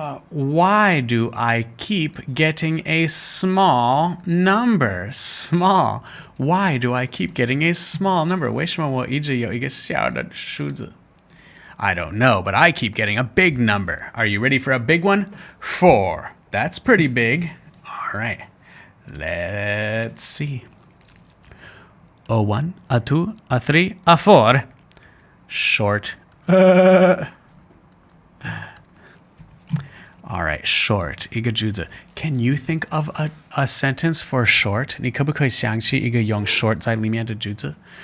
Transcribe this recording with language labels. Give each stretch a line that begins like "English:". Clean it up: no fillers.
English: Why do I keep getting a small number? Small. Why do I keep getting a small number?
Chinese: 为什么我一直有一个小的数字?
English: I don't know, but I keep getting a big number. Are you ready for a big one? 4. That's pretty big. All right. Let's see. A 1, a 2, a 3, a 4. Short. All right, short.
Chinese: 一个句子.
English: Can you think of a sentence for short?
Chinese: 你可不可以想起一个用 short 在里面的句子?